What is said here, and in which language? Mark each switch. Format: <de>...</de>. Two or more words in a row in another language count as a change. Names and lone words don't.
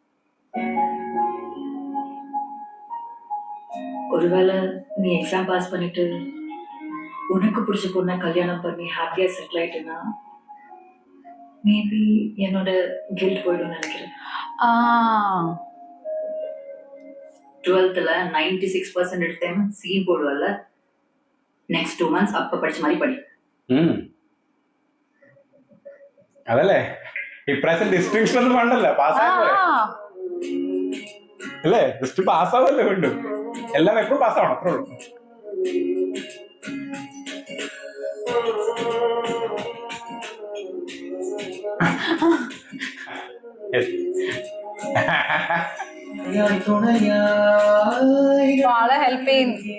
<ta>ஒருவேளை நீ எக்ஸாம் பாஸ் பண்ணிட்டு உனக்கு பிடிச்ச பொண்ணை கல்யாணம் பண்ணி ஹாப்பியா செட்டில் ஆயிட்டுனா மேபி என்னோட கில்ட் போயிடும் நினைக்கிறேன். 12th 96% எடுத்தேன் சீன் போடுவல்ல.</ta> <en>next 2 months</en> <ta>அப்ப படிச்ச மாதிரி படி.</ta> <ml>അതല്ലേ ഇപ്രാവശ്യം ഡിസ്ട്രിക്ഷൻ ഒന്നും വേണ്ടല്ലോ, പാസ്സായല്ലേ അല്ലേ? ജസ്റ്റ് പാസ്സാവല്ലേ വേണ്ടു, എല്ലാം എപ്പോഴും പാസ്സാവണം, അത്രേ ഉള്ളൂ. ആളെ ഹെൽപ്പ് ചെയ്യും.</ml>